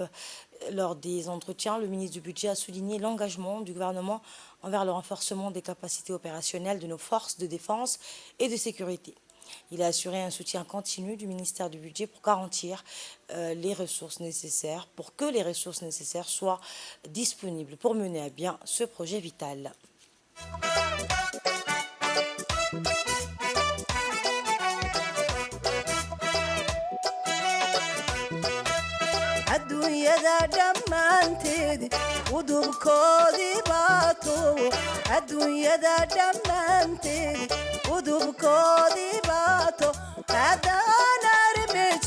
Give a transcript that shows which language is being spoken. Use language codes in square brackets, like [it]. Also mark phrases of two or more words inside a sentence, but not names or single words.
[fr] Lors des entretiens, le ministre du Budget a souligné l'engagement du gouvernement envers le renforcement des capacités opérationnelles de nos forces de défense et de sécurité. Il a assuré un soutien continu du ministère du Budget pour garantir les ressources nécessaires, pour que les ressources nécessaires soient disponibles pour mener à bien ce projet vital. [so] adduunyada dhammaanteed udubkoodii baato adduunyada dhammaanteed udubkoodii baato haddaan arme